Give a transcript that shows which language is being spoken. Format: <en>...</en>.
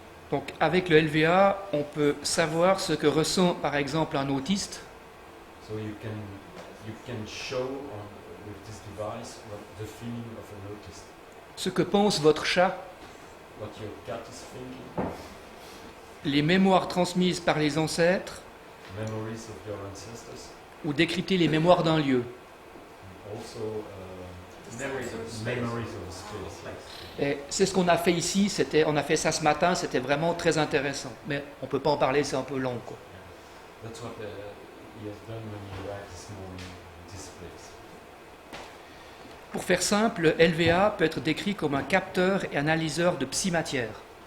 <fr>Donc avec le LVA, on peut savoir ce que ressent par exemple un autiste,</fr> <en>So you can show with this device what the feeling of an autist,</en> <fr>ce que pense votre chat,</fr> <en>what your cat is thinking,</en> <fr>les mémoires transmises par les ancêtres,</fr> <en>memories of your ancestors,</en> <fr>ou décrypter les mémoires d'un lieu.</fr> <en>and also memories of space.</en> <fr>Et c'est ce qu'on a fait ici, on a fait ça ce matin, c'était vraiment très intéressant. Mais on ne peut pas en parler, c'est un peu long, quoi.</fr> <en>That's what he has done when he arrived this morning in this place.</en> <fr>Pour faire simple, le LVA peut être décrit comme un capteur et analyseur de psy-matière.</fr>